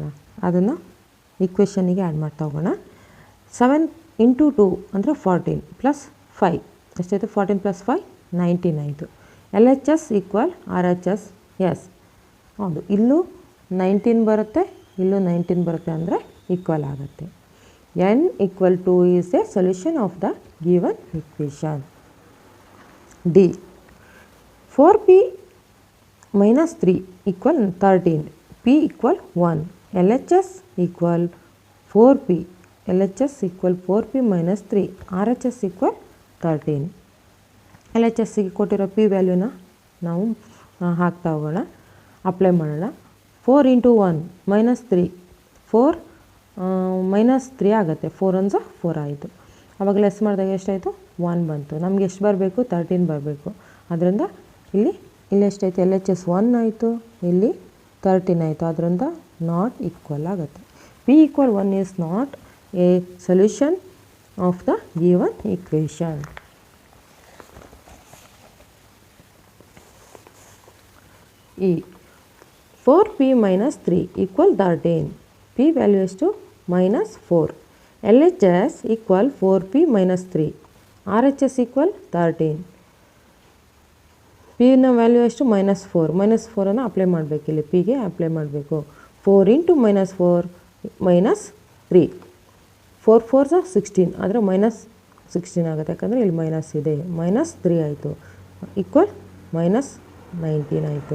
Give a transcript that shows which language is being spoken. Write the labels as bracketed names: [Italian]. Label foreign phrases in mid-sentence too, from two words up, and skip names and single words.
[Kannada] ಅದನ್ನು ಈಕ್ವೇಷನ್ನಿಗೆ ಆ್ಯಡ್ ಮಾಡ್ತಾ ಹೋಗೋಣ. 7 ಇಂಟು 2 ಅಂದರೆ 14 ಪ್ಲಸ್ 5 ಎಷ್ಟಾಯಿತು? [English] 14 ಪ್ಲಸ್ 5 19 ಆಯಿತು. L H S equal R H S. [Kannada] ಎಸ್, ಹೌದು, ಇಲ್ಲೂ 19 ಬರುತ್ತೆ, ಇಲ್ಲೂ 19 ಬರುತ್ತೆ, ಅಂದರೆ ಈಕ್ವಲ್ ಆಗುತ್ತೆ. [English] n equal to is a solution of the given equation. D. 4p minus 3 equal 13. P equal 1. LHS equal 4p. LHS equal 4p minus 3. RHS equal 13. [Kannada] LHS ಗೆ ಕೊಟ್ಟಿರೋ p ವ್ಯಾಲ್ಯೂನ ನಾವು ಹಾಕ್ತಾ ಹೋಗೋಣ, ಅಪ್ಲೈ ಮಾಡೋಣ. [English] 4 ಇಂಟು 1 ಮೈನಸ್ 3, 4 ಮೈನಸ್ 3 ಆಗುತ್ತೆ. [Kannada] 4 1 4 ಆಯಿತು. ಆವಾಗ ಲೆಸ್ ಮಾಡಿದಾಗ ಎಷ್ಟಾಯಿತು? 1 ಬಂತು. ನಮಗೆ ಎಷ್ಟು ಬರಬೇಕು? 13 ಬರಬೇಕು. ಅದರಿಂದ ಇಲ್ಲಿ ಎಷ್ಟಾಯಿತು? ಎಲ್ ಎಚ್ ಎಸ್ 1 ಆಯಿತು, ಇಲ್ಲಿ 13 ಆಯಿತು. ಅದರಿಂದ [English] not equal [Kannada] ಆಗುತ್ತೆ. [English] p equal 1 is not a solution of the given equation. ಈ 4p minus 3 equal 13. p value is to minus 4. LHS equal 4p minus 3. RHS equal 13. [Kannada] p ನ ವ್ಯಾಲ್ಯೂ ಎಷ್ಟು? ಮೈನಸ್ 4. ಮೈನಸ್ 4ಅನ್ನು ಅಪ್ಲೈ ಮಾಡಬೇಕು, ಇಲ್ಲಿ ಪಿಗೆ ಅಪ್ಲೈ ಮಾಡಬೇಕು. [English] 4 into minus 4 ಮೈನಸ್ 3. [Kannada] 4 4 16, ಆದರೆ ಮೈನಸ್ 16 ಆಗುತ್ತೆ, ಯಾಕಂದರೆ ಇಲ್ಲಿ ಮೈನಸ್ ಇದೆ. ಮೈನಸ್ 3 ಆಯಿತು, [English] equal minus [Kannada] 19 ಆಯಿತು.